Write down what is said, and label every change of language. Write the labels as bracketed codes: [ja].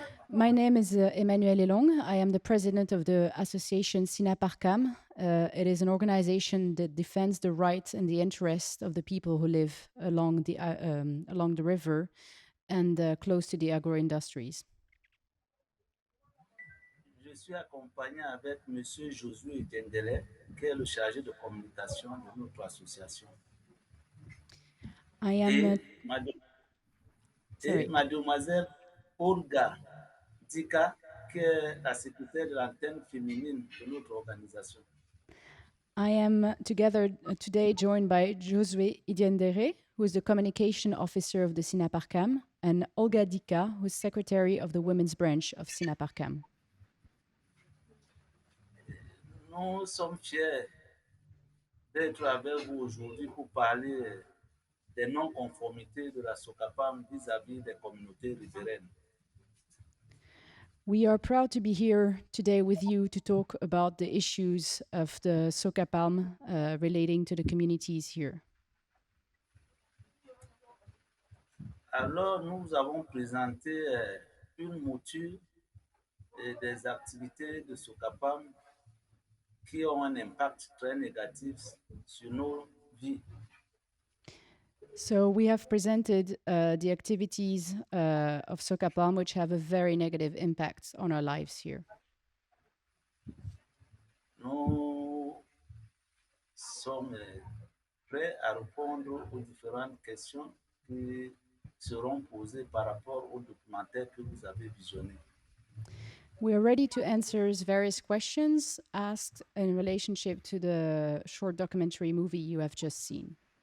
[en] my name is Emmanuel Elong. I am the president of the association SYNAPARCAM. It is an organization that defends the rights and the interests of the people who live along the river and close to the agro-industries. [fr] Je suis accompagné avec M. Josué Dendele, qui est le chargé de communication de notre association. [en] I am [fr] Et mademoiselle Olga Dika, qui est la secrétaire de l'antenne féminine de notre organisation. [en] I am together today joined by Josué Idiendere, who is the communication officer of the SYNAPARCAM, and Olga Dika, who is secretary of the women's branch of SYNAPARCAM. [fr] Nous sommes fiers d'être avec vous aujourd'hui pour parler des non-conformités de la SOCAPAM vis-à-vis des communautés riveraines. [en] We are proud to be here today with you to talk about the issues of the SOCAPAM relating to the communities here. [fr] Alors, nous avons présenté une mouture des activités de SOCAPAM qui ont un impact très négatif sur nos vies. [en] So we have presented the activities of SOCAPAM, which have a very negative impact on our lives here. [fr] Nous sommes prêts à répondre aux différentes questions qui seront posées par rapport au documentaire que vous avez visionné. [en] We are ready to answer various questions asked in relationship to the short documentary movie you have just seen.